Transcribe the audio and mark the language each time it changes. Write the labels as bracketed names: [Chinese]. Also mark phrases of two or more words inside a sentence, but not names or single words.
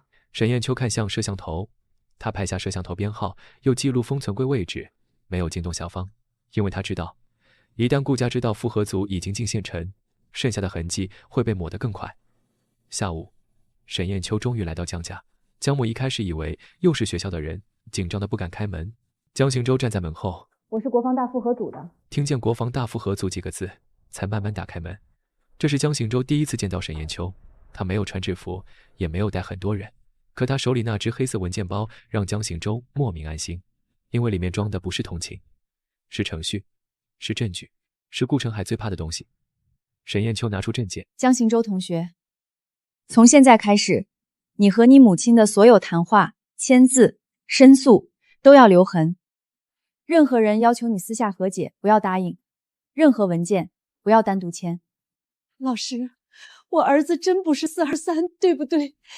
[Chinese] 沈砚秋看向攝像頭，他拍下攝像頭編號，又記錄封存櫃位置，沒有驚動校方，因為他知道，一旦顧家知道複合組已經進縣城剩下的痕迹會被抹得更快。下午，沈砚秋終於來到江家。江母一開始以為又是學校的人，緊張得不敢開門。江行舟站在門後，我是國防大復合組的。聽見國防大復合組幾個字，才慢慢打開門。這是江行舟第一次見到沈砚秋，他沒有穿制服，也沒有帶很多人，可他手裡那只黑色文件包讓江行舟莫名安心，因為裡面裝的不是同情，是程序，是證據，是顧成海最怕的東西。沈砚秋拿出證件，江行舟同學，從現在開始，你和你母親的所有談話、簽字、申訴都要留痕。任何人要求你私下和解，不要答應；任何文件不要單獨簽。老師，我兒子真不是423，对不对？